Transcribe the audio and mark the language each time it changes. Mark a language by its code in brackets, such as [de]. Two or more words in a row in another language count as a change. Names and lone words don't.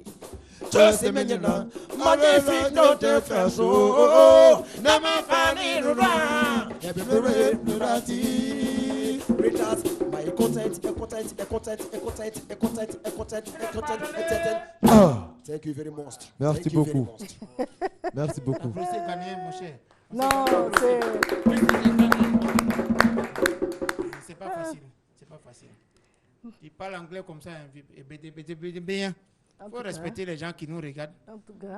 [en] Jose menyena magnifique no te faso na ma fani rura ebere rurati retas my content. Thank you very much. [fr] Merci beaucoup. Merci beaucoup. Non, c'est pas facile. C'est pas facile. Il parle anglais comme ça, bien. Il faut respecter les gens qui nous regardent. En tout cas.